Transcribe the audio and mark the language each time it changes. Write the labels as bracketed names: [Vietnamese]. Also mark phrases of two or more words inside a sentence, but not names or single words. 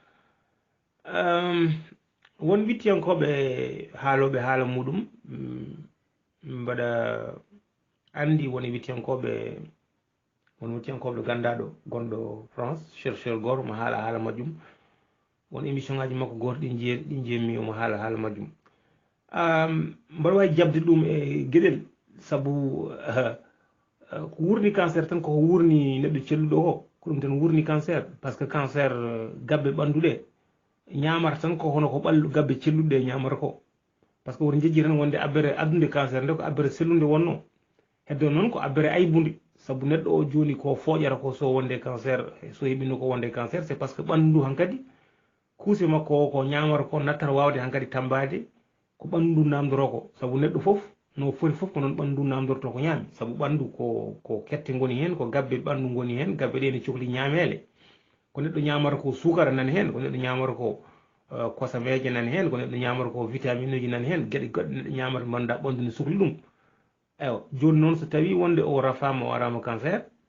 [Fula] won wittiyankoɓe haaloɓe haala muɗum mbaɗa andi woni wittiyankoɓe gandaɗo gonɗo France chercheur goto mo haala majjum won émission ngaji makko goto ɗi jeemi omo haala majjum mbaɗa wawi jabde ɗum e gueɗel saabu ko wurni cancer tan koko wurni neɗɗo celluɗo ko ɗum tan wurni cancer [French] par ce que [Fula] cancer gabbe ɓannduɗe ñamata tan ko hono ko ɓallu gabbe celluɗe ñamata ko [French] par ce que [Fula] woto jejji tan wonde abbere addude cancer nde ko abbere sellunde wonno heddo noon ko abbere aybude saabu neɗɗo o joni ko fooƴata ko so wonde cancer so heɓino ko wonde cancer [French] c'est parce que [Fula] ɓanndu ndu hankkadi kuuse makko ko ñamata ko nattata wawde hankkadi tambade ko ɓanndu ndu namdoro ko saabu neɗɗo fof no foti fof ko noon ɓanndu ndu namdorto ko ñaami saabu ɓanndu ko kette ngoni hen ko gabbe ɓanndu ngoni hen gabbe ɗe ne cohli ñaamele ko neɗɗo ñamata ko sukara nani hen ko neɗɗo ñamata ko kosameje nani hen ko neɗɗo ñamata ko vitamine uji nani hen gueɗe goɗɗe neɗɗo ñamata mbanduɗa ɓanndu ne sohli ɗum ewa joni noon so tawi wonde o rafama o arama cancer